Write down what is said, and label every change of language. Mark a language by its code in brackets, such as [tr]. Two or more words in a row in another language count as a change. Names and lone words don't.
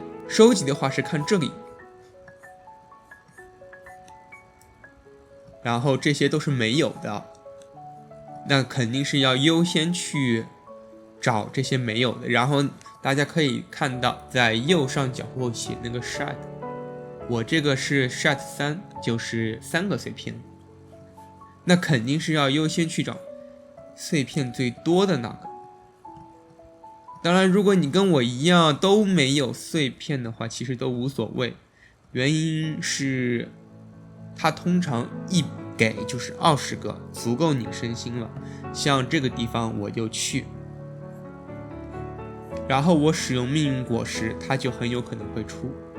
[zh] 收集的話是看這裡，然後這些都是沒有的，那肯定是要優先去找這些沒有的。然後大家可以看到在右上角会寫那個 shard， 我這個是 shard 3，就是3個碎片，那肯定是要優先去找碎片最多的那個。當然如果你跟我一樣都沒有碎片的話，其實都無所謂，原因是它通常一給就是20個，足夠你升星了。像這個地方我就去，然後我使用命運果實，它就很有可能會出。